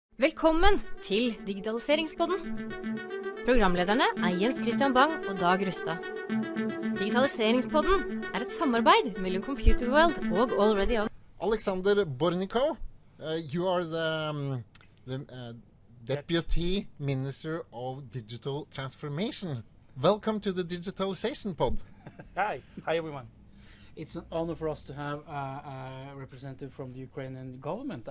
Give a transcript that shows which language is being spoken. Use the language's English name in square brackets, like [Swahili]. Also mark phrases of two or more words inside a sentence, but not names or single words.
[Norwegian] Velkommen til Digitaliseringspodden. Programlederne er Jens Christian Bang og Dag Rustad. Digitaliseringspodden er et samarbeid mellom Computer World og Already On. [English] Alexander Bornyakov, you are the Deputy Minister of Digital Transformation. Welcome to the Digitalisation Pod. Hi everyone. It's an honor for us to have a representative from the Ukrainian government.